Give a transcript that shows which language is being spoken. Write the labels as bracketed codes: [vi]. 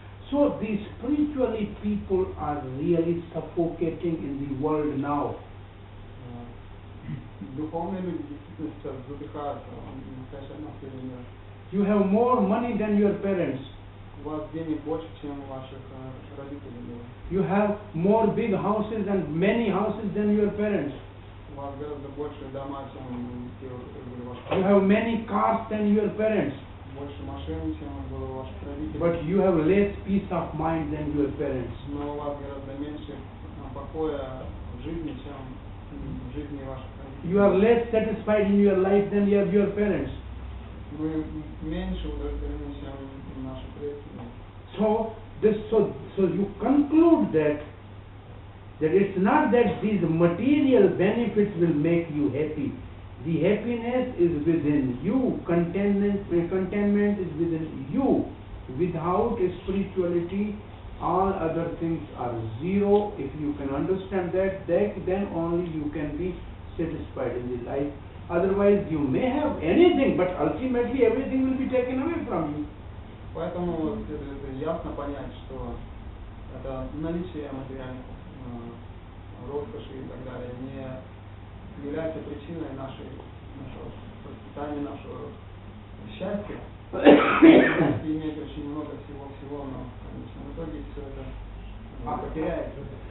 [en] So the spiritually people are really suffocating in the world now. [ru] Духовные люди действительно сейчас задыхаются в настоящей атмосфере мира. [en] You have more money than your parents. [ru] У вас денег больше, чем у ваших родителей было. [en] You have more big houses and many houses than your parents. [ru] У вас гораздо больше дома, чем те, которые были у ваших [en] You have many cars than your parents. [ru] больше машин, чем было у ваших родителей. [en] But you have less peace of mind than your parents. [ru] Но у вас гораздо меньше покоя в жизни, чем в жизни ваших родителей. [en] You are less satisfied in your life than your parents. [ru] Вы меньше удовлетворены, чем наши предки. [en] So you conclude that it's not that these material benefits will make you happy. The happiness is within you. Contentment is within you. Without spirituality, all other things are zero. If you can understand that, then only you can be satisfied in the life. Otherwise, you may have anything, but ultimately everything will be taken away from you. [ru] Поэтому следует ясно понять, что это наличие материальных роскоши и так далее не является причиной нашего процветания, нашего счастья. Счастье имеет очень много всего, но в конечном итоге все это потеряется.